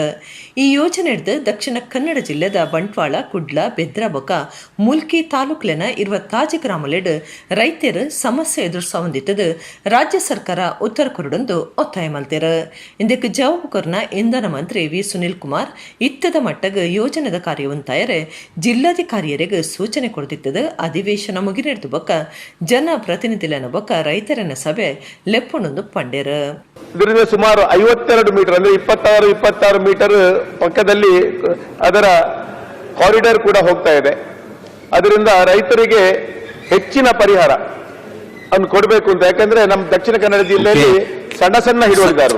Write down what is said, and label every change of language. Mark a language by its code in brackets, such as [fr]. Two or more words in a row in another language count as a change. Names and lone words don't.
[tcy] ಈ ಯೋಜನೆ ಹಿಡಿದು ದಕ್ಷಿಣ ಕನ್ನಡ ಜಿಲ್ಲೆದ ಬಂಟ್ವಾಳ, ಕುಡ್ಲ, ಬೆದ್ರ ಬೊಕ್ಕ ಮುಲ್ಕಿ ತಾಲೂಕ್ಲೆನ 20 ಗ್ರಾಮಲೆಡ್ ರೈತರು ಸಮಸ್ಯೆ ಎದುರಿಸೊಂದಿತ್ತದು ರಾಜ್ಯ ಸರ್ಕಾರ ಉತ್ತರ ಕೊರಡೊಂದು ಒತ್ತಾಯ ಮಲ್ತೇರು. ಇದಕ್ಕೆ ಜವಾಬು ಕೊರ್ನ ಇಂಧನ ಮಂತ್ರಿ ವಿ ಸುನಿಲ್ ಕುಮಾರ್ ಇತ್ತದ ಮಟ್ಟಗ ಯೋಜನೆದ ಕಾರ್ಯವಂತಾಯರೆ ಜಿಲ್ಲಾಧಿಕಾರಿಯರಿಗೆ ಸೂಚನೆ ಕೊಡ್ತಿತ್ತದ ಅಧಿವೇಶನ ಮುಗಿನೆಡ್ದು ಬೊಕ್ಕ ಜನ ಪ್ರತಿನಿಧಿಲನ ಬೊಕ್ಕ ರೈತರನ ಸಭೆ ಲೆಪ್ಪೊಂದೊಂದು ಪಂಡೇರು. [kn] ಇದರಿಂದ ಸುಮಾರು 52 ಮೀಟರ್ ಅಂದ್ರೆ 26 ಮೀಟರ್ ಪಕ್ಕದಲ್ಲಿ ಅದರ ಕಾರಿಡಾರ್ ಕೂಡ ಹೋಗ್ತಾ ಇದೆ. ಅದರಿಂದ ರೈತರಿಗೆ ಹೆಚ್ಚಿನ ಪರಿಹಾರ ಅನ್ನು ಕೊಡಬೇಕು ಅಂತ. ಯಾಕಂದ್ರೆ ನಮ್ಮ ದಕ್ಷಿಣ ಕನ್ನಡ ಜಿಲ್ಲೆಯಲ್ಲಿ ಸಣ್ಣ ಹಿಡುವಳಿದಾರರು